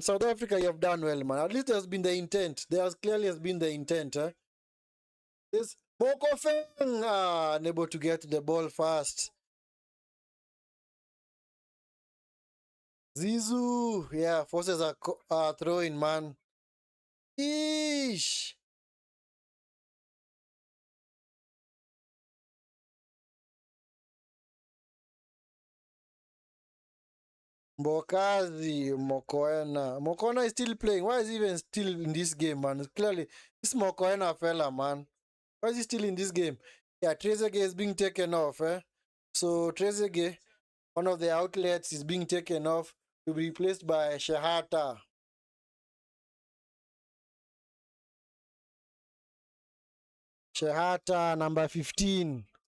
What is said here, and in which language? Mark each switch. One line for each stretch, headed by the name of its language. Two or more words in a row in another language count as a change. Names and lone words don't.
English: South Africa, you have done well, man. At least there's been the intent. There clearly has been the intent, eh? This Mokofeng, unable to get the ball fast. Zizu, yeah, forces a throwing, man. Eesh. Mbokazi, Mokoena. Mokoena is still playing. Why is he even still in this game, man? Clearly, this Mokoena fella, man. Why is he still in this game? Yeah, Trezeguet is being taken off, eh? So Trezeguet, one of the outlets, is being taken off to be replaced by Shehata. Shehata, number 15.